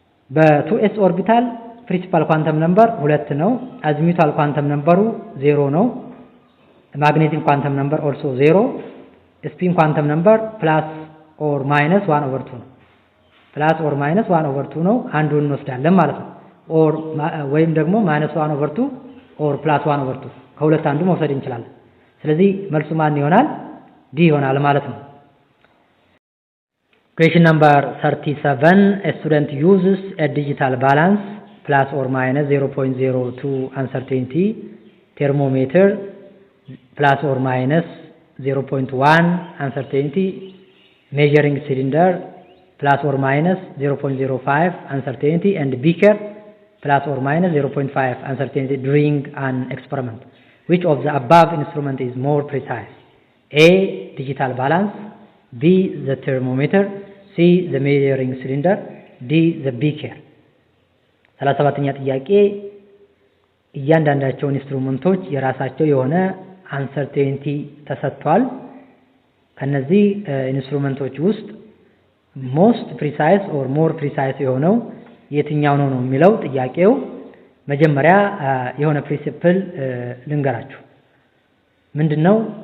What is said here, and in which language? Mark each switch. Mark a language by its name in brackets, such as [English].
[Amharic] በ2s ኦርቢታል ፕሪንሲፓል ኳንተም ነምበር 2 ነው። አዚሙታል ኳንተም ነምበሩ 0 ነው። ማግኔቲክ ኳንተም ነምበር also 0 ስፒን ኳንተም ነምበር ፕላስ or minus 1/2 ነው። ፕላስ or minus 1/2 ነው። አንዱን እንወስዳለን ማለት ነው። or ወይም ደግሞ minus 1/2 or plus 1/2 ከሁለት አንዱ መውሰድ እንችላለን። ስለዚህ መልሱ ማን ይሆናል? D ይሆናል ማለት ነው። [English] Question number 37. A student uses a digital balance plus or minus 0.02 uncertainty thermometer plus or minus 0.1 uncertainty measuring cylinder plus or minus 0.05 uncertainty and beaker plus or minus 0.5 uncertainty during an experiment. Which of the above instrument is more precise? A. Digital balance, B. The thermometer, C. The measuring cylinder, D. The beaker. [Amharic] 37ኛ ጥያቄ እያንዳንዳቸው ኢንስትሩመንቶች የራሳቸው የሆነ አንሰርቴኒቲ ተሰጥቷል። ከነዚህ ኢንስትሩመንቶች ውስጥ ሞስት ፕሪሳይስ ኦር ሞር ፕሪሳይስ የሆነው የትኛው ነው የሚለው ጥያቄው። መጀመሪያ የሆነ ፕሪንሲፕል ልንገራችሁ። ምንድነው?